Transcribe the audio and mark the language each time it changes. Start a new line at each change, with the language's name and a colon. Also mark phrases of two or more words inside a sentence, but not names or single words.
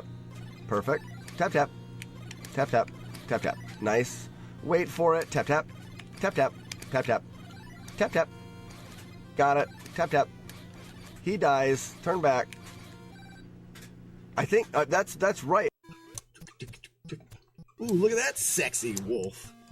English: Perfect. Tap, tap, tap, tap, tap, tap. Nice. Wait for it. Tap, tap, tap, tap, tap, tap, tap, tap. Got it. Tap, tap. He dies. Turn back. I think that's right. Ooh, look at that sexy wolf.